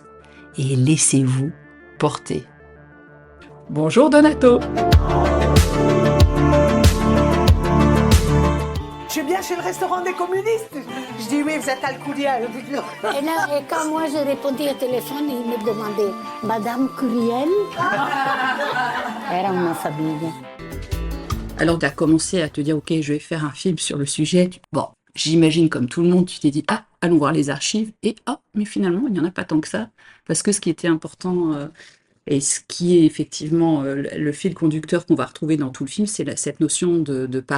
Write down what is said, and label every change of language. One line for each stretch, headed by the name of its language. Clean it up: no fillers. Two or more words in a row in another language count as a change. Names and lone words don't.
French: Et laissez-vous porter. Bonjour Donato. Je suis bien chez le restaurant des communistes. Je dis oui, vous êtes Alcouria. Et quand moi je répondais au téléphone, il me demandait Madame Curiel.
Italian: Era una famiglia.
French: Alors tu as commencé à te dire ok, je vais faire un film sur le sujet. Bon, j'imagine comme tout le monde, tu t'es dit ah, allons voir les archives. Et ah, mais finalement, il n'y en a pas tant que ça. Parce que ce qui était important et ce qui est effectivement le fil conducteur qu'on va retrouver dans tout le film, c'est cette notion de parole.